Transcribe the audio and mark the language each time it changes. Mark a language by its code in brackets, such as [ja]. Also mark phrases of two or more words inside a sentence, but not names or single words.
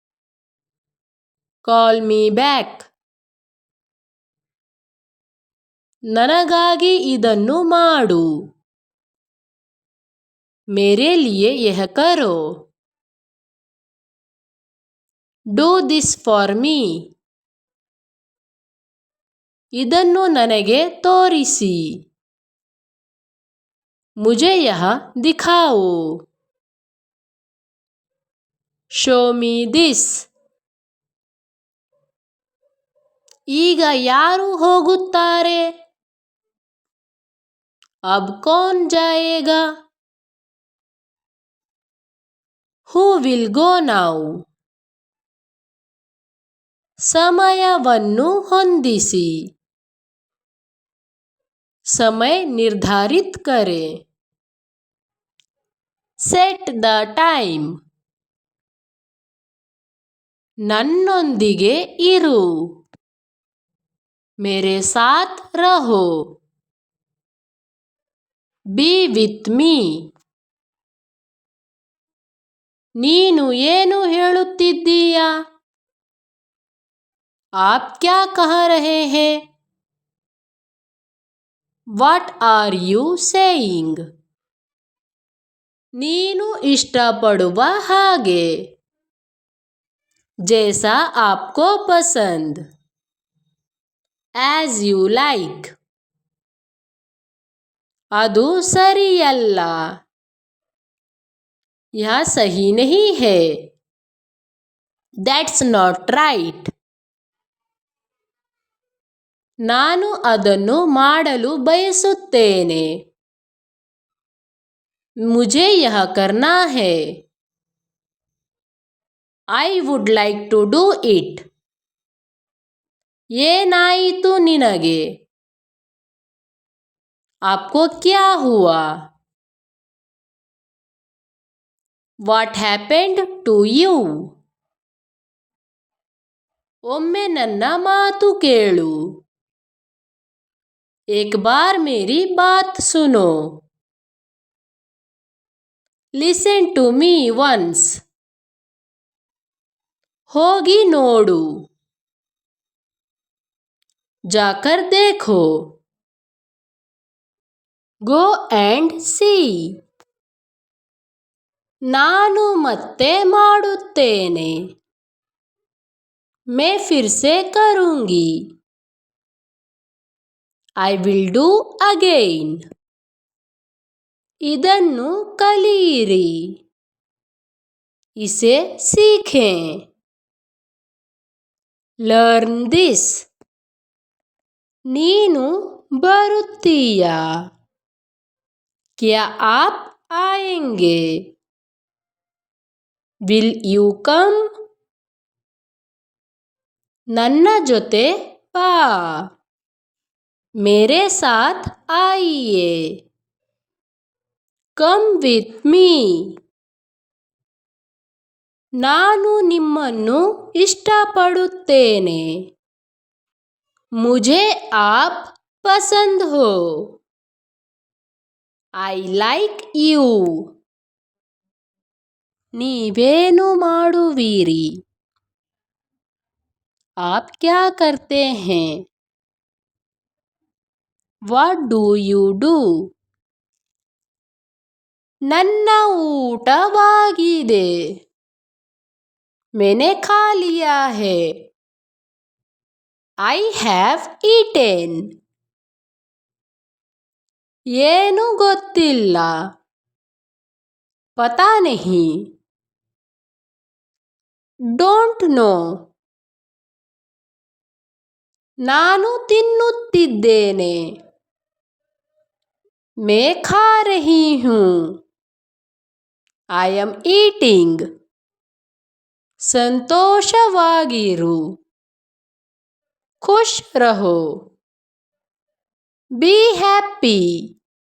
[en] Call me back. [kn] ನನಗಾಗಿ ಇದನ್ನು ಮಾಡು. [hi] मेरे लिए यह करो. [en] Do this for me. [kn] ಇದನ್ನು ನನಗೆ ತೋರಿಸಿ. [hi] मुझे यह दिखाओ. [en] Show me this. [kn] ಈಗ ಯಾರು ಹೋಗುತ್ತಾರೆ? [hi] अब कौन जाएगा? [en] Who will go now? [kn] ಸಮಯವನ್ನು ಹೊಂದಿಸಿ. [hi] समय निर्धारित करें. [en] Set the time. [kn] ನನ್ನೊಂದಿಗೆ ಇರು. [hi] मेरे साथ रहो. [en] Be with me. [kn] ನೀನು ಏನು ಹೇಳುತ್ತಿದ್ದೀಯಾ? [hi] आप क्या कह रहे हैं? [en] What are you saying? [kn] ನೀನು ಇಷ್ಟಪಡುವ ಹಾಗೆ. [hi] जैसा आपको पसंद. [en] As you like. [kn] ಅದು ಸರಿಯಲ್ಲ. [hi] यह सही नहीं है. [en] That's not right. [kn] ನಾನು ಅದನ್ನು ಮಾಡಲು ಬಯಸುತ್ತೇನೆ. [hi] मुझे यह करना है. [en] I would like to do it. [kn] ಏನಾಯಿತು ನಿನಗೆ? [hi] आपको क्या हुआ? [en] What happened to you? [kn] ಒಮ್ಮೆ ನನ್ನ ಮಾತು ಕೇಳು. [hi] एक बार मेरी बात सुनो. [en] Listen to me once. [kn] ಹೋಗಿ ನೋಡು. [hi] जाकर देखो. [en] Go and see. [kn] ನಾನು ಮತ್ತೆ ಮಾಡುತ್ತೇನೆ. [hi] मैं फिर से करूँगी. [en] I will do again. [kn] ಇದನ್ನು ಕಲಿಯಿರಿ. [hi] इसे सीखें. [en] Learn this. [kn] ನೀನು ಬರುತ್ತೀಯಾ? [hi] क्या आप आएंगे? [en] Will you come? [kn] ನನ್ನ ಜೊತೆ ಬಾ. [hi] मेरे साथ आइए. [en] Come with me. [kn] ನಾನು ನಿಮ್ಮನ್ನು ಇಷ್ಟಪಡುತ್ತೇನೆ. [hi] मुझे आप पसंद हो. [en] I like you. [kn] ನೀವೇನು ಮಾಡುವಿರಿ? [hi] आप क्या करते हैं? [en] What do you do? [kn] ನನ್ನ ಊಟವಾಗಿದೆ. [hi] मैंने खा लिया है. [en] I have eaten. [kn] ಏನು ಗೊತ್ತಿಲ್ಲ. [hi] पता नहीं. [en] Don't know. [kn] ನಾನು ತಿನ್ನುತ್ತಿದ್ದೇನೆ. [hi] मैं खा रही हूँ. [en] I am eating. [kn] ಸಂತೋಷವಾಗಿರು. [hi] खुश रहो. [en] Be happy.